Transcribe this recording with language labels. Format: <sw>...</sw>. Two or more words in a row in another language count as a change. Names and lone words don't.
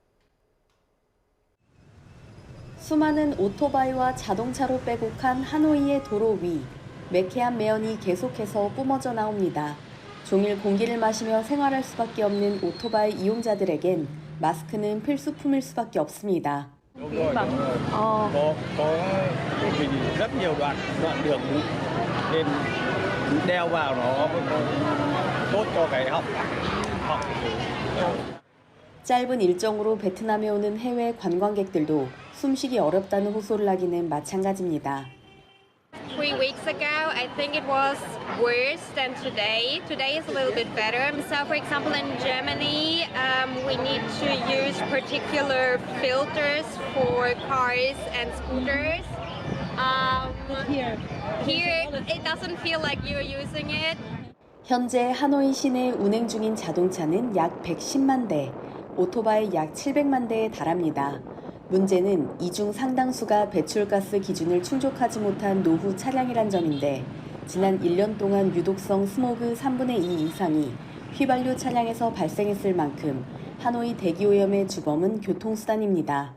<ko>수많은 오토바이와 자동차로 빼곡한 하노이의 도로 위. 매캐한 매연이 계속해서 뿜어져 나옵니다. 종일 공기를 마시며 생활할 수밖에 없는 otobai 이용자들에겐 마스크는 필수품일 수밖에 없습니다.</ko> <vi>Đúng rồi. Có vì rất nhiều đoạn đường nên đeo vào nó tốt cho cái họng.</vi> <ko>짧은 일정으로 베트남에 오는 해외 관광객들도 숨쉬기 어렵다는 호소를 하기는 마찬가지입니다.</ko> <en>3 weeks ago, I think it was worse than today. Today is a little bit better. So, for example, in Germany, we need to use particular filters for cars and scooters. Here, it doesn't feel like you're using it.</en> <ko>현재 하노이 시내에 운행 중인 자동차는 약 110만 대, 오토바이 약 700만 대에 달합니다. 문제는 이 중 상당수가 배출가스 기준을 충족하지 못한 노후 차량이란 점인데 지난 1년 동안 유독성 스모그 3분의 2 이상이 휘발유 차량에서 발생했을 만큼 하노이 대기오염의 주범은 교통수단입니다.</ko>